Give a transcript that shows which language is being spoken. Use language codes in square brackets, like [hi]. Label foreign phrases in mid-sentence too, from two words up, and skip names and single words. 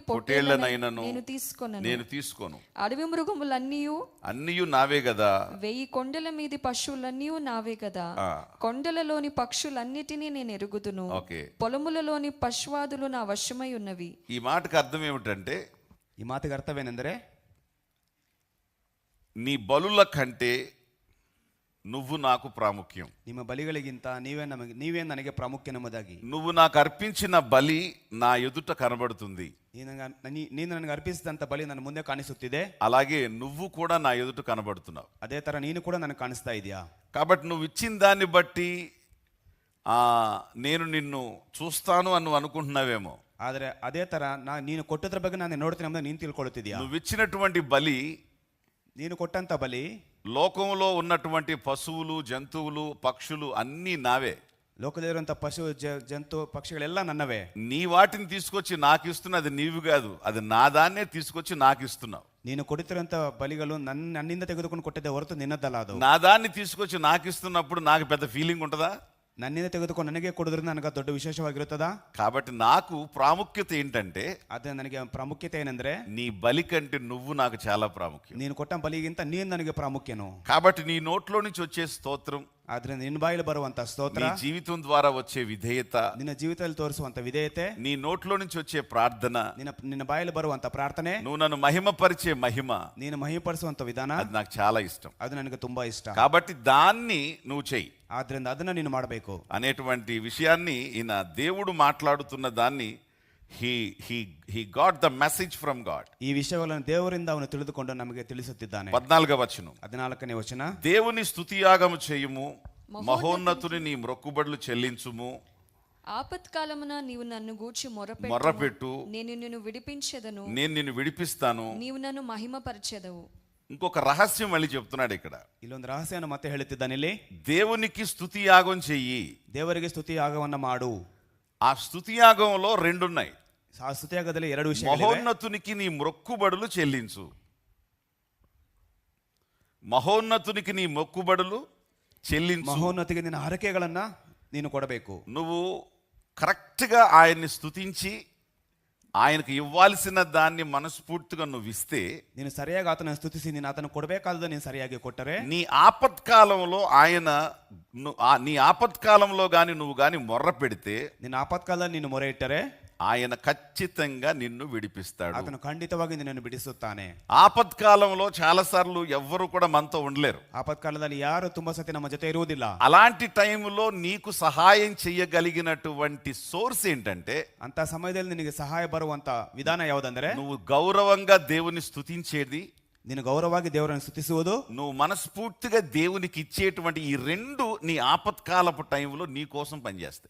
[te] పొట్టేళ్లనైనను నేను తీసుకోను. అడవి మృగములన్నీయు నావే కదా. 1000 కొండల మీది పశువులన్నీ నావే కదా. కొండలలోని పక్షులన్నిటినీ నేను ఎరుగుదును. పొలములలోని పశువాదులు నా వశమై ఉన్నవి. ఈ మాటకు అర్థం ఏమిటంటే, [kn] ಈ ಮಾತಿಗೆ ಅರ್ಥವೇನೆಂದರೆ, [te] నీ బలుల కంటే నువ్వు నాకు ప్రాముఖ్యం. [kn] ನಿಮ್ಮ ಬಲಿಗಳಿಗಿಂತ ನೀವೇ ನನಗೆ ಪ್ರಾಮುಖ್ಯನೆಂಬುದಾಗಿ. [te] నువ్వు నాకు అర్పించిన బలి నా ఎదుట కనబడుతుంది. [kn] ನೀನು ನನಗೆ ಅರ್ಪಿಸಿದಂತ ಬಲಿ ನನ್ನ ಮುಂದೆ ಕಾಣಿಸುತ್ತಿದೆ. [te] అలాగే నువ్వు కూడా నా ఎదుట కనబడుతున్నావు. [kn] ಅದೇ ತರ ನೀನು ಕೂಡ ನನಗೆ ಕಾಣಿಸ್ತಾ ಇದೆಯಾ. [te] కాబట్టి నువ్వు ఇచ్చిన దాన్ని బట్టి నేను నిన్ను చూస్తాను అని నువ్వు అనుకుంటున్నావేమో. [kn] ಆದರೆ ಅದೇ ತರ ನೀನು ಕೊಟ್ಟದ್ರ ಬಗ್ಗೆ ನಾನು ನೋಡ್ತೀನಿ ಅಂತ ನೀನು ತಿಳ್ಕೊಳ್ತಿದ್ಯಾ. [te] నువ్వు ఇచ్చినటువంటి బలి, [kn] ನೀನು ಕೊಟ್ಟಂತ ಬಲಿ, [te] లోకంలో ఉన్నటువంటి పశువులు, జంతువులు, పక్షులు అన్నీ నావే. [kn] ಲೋಕದಲ್ಲಿರುವಂತ ಪಶು ಜಂತು ಪಕ್ಷಿಗಳೆಲ್ಲ ನನ್ನವೇ. [te] నీ వాటిని తీసుకొచ్చి నాకు ఇస్తున్నది నీవు కాదు, అది నా దాన్నే తీసుకొచ్చి నాకు ఇస్తున్నావు. [kn] ನೀನು ಕೊಡುತ್ತಿರುವಂತ ಬಲಿಗಳು ನನ್ನಿಂದ ತೆಗೆದುಕೊಂಡು ಕೊಟ್ಟಿದ್ದೆ ಹೊರತು ನಿನ್ನದಲ್ಲ. ಅದು [te] నా దాన్ని తీసుకొచ్చి నాకు ఇస్తున్నప్పుడు నాకు పెద్ద ఫీలింగ్ ఉంటుందా? [kn] నన్నింದ ತೆಗೆದುಕೊಂಡು ನನಗೆ ಕೊಡೋದ್ರಿಂದ ನನಗೆ ದೊಡ್ಡ ವಿಶೇಷವಾಗಿರುತ್ತದಾ? [te] కాబట్టి నాకు ప్రాముఖ్యత ఏంటంటే, [kn] ಅದೇ ನನಗೆ ಪ್ರಾಮುಖ್ಯತೆ ಏನಂದ್ರೆ, [te] నీ బలి కంటే నువ్వు నాకు చాలా ప్రాముఖ్యం. [kn] ನೀನು ಕೊಟ್ಟ ಬಲಿಗಿಂತ ನೀನು ನನಗೆ ಪ್ರಾಮುಖ್ಯನು. [te] కాబట్టి నీ నోట్లో నుంచి వచ్చే స్తోత్రం, [kn] ಆದ್ರಿಂದ ನಿನ್ನ ಬಾಯಲ್ಲಿ ಬರುವಂತ ಸ್ತೋತ್ರ, [te] నీ జీవితం ద్వారా వచ్చే విధేయత, [kn] ನಿನ್ನ ಜೀವಿತದಲ್ಲಿ ತೋರಿಸುವಂತ ವಿಧೇಯತೆ, [te] నీ నోట్లో నుంచి వచ్చే ప్రార్థన, [kn] ನಿನ್ನ ಬಾಯಿಲಿ ಬರುವಂತ ಪ್ರಾರ್ಥನೆ, [te] నువ్వు నన్ను మహిమపరిచే మహిమ, [kn] ನೀನು ಮಹಿಮಪಡಿಸುವಂತ ವಿಧಾನ, [te] అది నాకు చాలా ఇష్టం. [kn] ಅದು ನನಗೆ ತುಂಬಾ ఇಷ್ಟ. [te] కాబట్టి దాన్ని నువ్వు చెయ్యి. [kn] ಆದ್ರಿಂದ ಅದನ್ನ ನೀನು ಮಾಡಬೇಕು [te] అనేటువంటి విషయాన్ని ఈయన దేవుడు మాట్లాడుతున్న దాన్ని [en] he got the message from God. [kn] ಈ ವಿಷಯಗಳನ್ನು ದೇವರಿಂದ ಅವನು ತಿಳಿದುಕೊಂಡು ನಮಗೆ ತಿಳಿಸುತ್ತಿದ್ದಾನೆ. [te] 14వ వచనం, [kn] 14ನೇ ವಚನ. [te] దేవుని స్తుతియాగము చేయుము, మహోన్నతుని నీ మొక్కుబడులు చెల్లించుము. ఆపత్కాలమున నీవు నన్ను గూర్చి మొర్రపెట్టు, నేను నిన్ను విడిపించెదను. నేను నిన్ను విడిపిస్తాను. నీవు నన్ను మహిమపరచెదవు. ఇంకొక రహస్యం మళ్ళీ చెప్తున్నాడు ఇక్కడ. [kn] ಇಲ್ಲೊಂದು ರಹಸ್ಯವನ್ನು ಮತ್ತೆ ಹೇಳುತ್ತಿದ್ದಾನೆ ಇಲ್ಲಿ. [te] దేవునికి స్తుతి యాగం చెయ్యి. [kn] ದೇವರಿಗೆ ಸ್ತುತಿ ಯಾಗವನ್ನ ಮಾಡು. [te] ఆ స్తుతి యాగంలో రెండున్నాయి. [kn] ಆ ಸ್ತುತಿ ಯಾಗದಲ್ಲಿ ಎರಡು ವಿಷಯಗಳಿವೆ. [te] మహోన్నతునికి నీ మొక్కుబడులు చెల్లించు. మహోన్నతునికి నీ మొక్కుబడులు చెల్లించు. [kn] మహోన్నతిಗೆ ನಿನ್ನ ಹರಕೆಗಳನ್ನ ನೀನು ಕೊಡಬೇಕು. [te] నువ్వు కరెక్ట్గా ఆయన్ని స్తుతించి ఆయనకు ఇవ్వాల్సిన దాన్ని మనస్ఫూర్తిగా నువ్వు ఇస్తే, [kn] ನೀನು ಸರಿಯಾಗಿ ಆತನ ಸ್ತುತಿಸಿ ನೀನು ಆತನ ಕೊಡಬೇಕಾದ ನೀನು ಸರಿಯಾಗಿ ಕೊಟ್ಟರೆ, [te] నీ ఆపత్కాలంలో ఆయన నీ ఆపత్కాలంలో గాని నువ్వు గాని మొర్ర పెడితే, [kn] ನಿನ್ನ ಆಪತ್ಕಾಲದಲ್ಲಿ ನೀನು ಮೊರೆ ಇಟ್ಟರೆ [te] ఆయన ఖచ్చితంగా నిన్ను విడిపిస్తాడు. [kn] ಆತನು ಖಂಡಿತವಾಗಿ ನಿನ್ನನ್ನು ಬಿಡಿಸುತ್ತಾನೆ. [te] ఆపత్కాలంలో చాలా సార్లు ఎవ్వరు కూడా మనతో ఉండలేరు. [kn] ಆಪತ್ಕಾಲದಲ್ಲಿ ಯಾರು ತುಂಬಾ ಸತಿ ನಮ್ಮ ಜೊತೆ ಇರುವುದಿಲ್ಲ. [te] అలాంటి టైంలో నీకు సహాయం చేయగలిగినటువంటి సోర్స్ ఏంటంటే, [kn] ಅಂತ ಸಮಯದಲ್ಲಿ ನಿನಗೆ ಸಹಾಯ ಬರುವಂತ ವಿಧಾನ ಯಾವುದಂದ್ರೆ, [te] నువ్వు గౌరవంగా దేవుని స్తుతించేది, [kn] ನೀನು ಗೌರವವಾಗಿ ದೇವರನ್ನು ಸ್ತುತಿಸುವುದು, [te] నువ్వు మనస్ఫూర్తిగా దేవునికి ఇచ్చేటువంటి ఈ రెండు నీ ఆపత్కాలపు టైంలో నీ కోసం పనిచేస్తాయి.